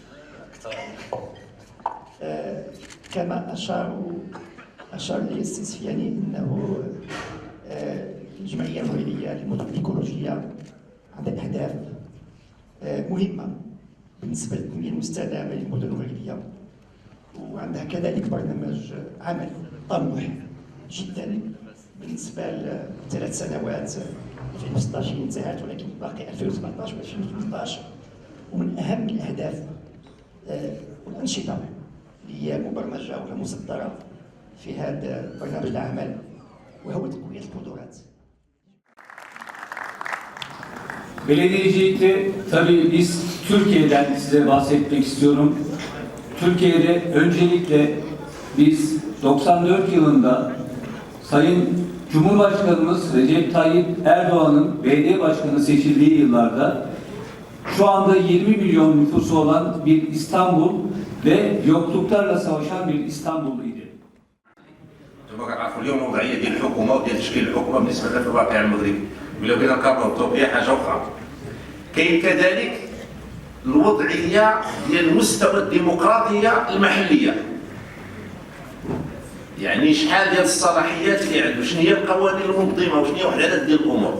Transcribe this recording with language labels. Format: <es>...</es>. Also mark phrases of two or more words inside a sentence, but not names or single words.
<ar>كما أشار لي السي سفياني أنه الجمعية المغربية للمدن الإيكولوجية عندها أهداف مهمة بالنسبة للتنمية المستدامة للمدن المغربية، وعندها كذلك برنامج عمل طموح جدا بالنسبة ل3 سنوات. 2016 انتهت ولكن باقي 2017 و 2018. ومن أهم الأهداف والأنشطة اللي هي مبرمجة ولا مصدرة في هذا برنامج العمل وهو تقوية القدرات.</ar> <tr>Belediyecilikte tabii biz Türkiye'den size bahsetmek istiyorum. Türkiye'de öncelikle biz 94 yılında Sayın Cumhurbaşkanımız Recep Tayyip Erdoğan'ın belediye başkanı seçildiği yıllarda şu anda 20 milyon nüfusu olan bir İstanbul ve yokluklarla savaşan bir İstanbul idi.</tr> <ar>انتم كتعرفوا اليوم الوضعيه ديال الحكومه وديال تشكيل الحكومه بالنسبه لنا في الواقع المغربي، ولا بغينا نقارنوا بتركيا حاجه اخرى. كاين كذلك الوضعيه ديال مستوى الديمقراطيه المحليه. يعني شحال ديال الصلاحيات اللي عنده، شنو هي القوانين المنظمه وشنو هي وحدات ديال الامور.</ar>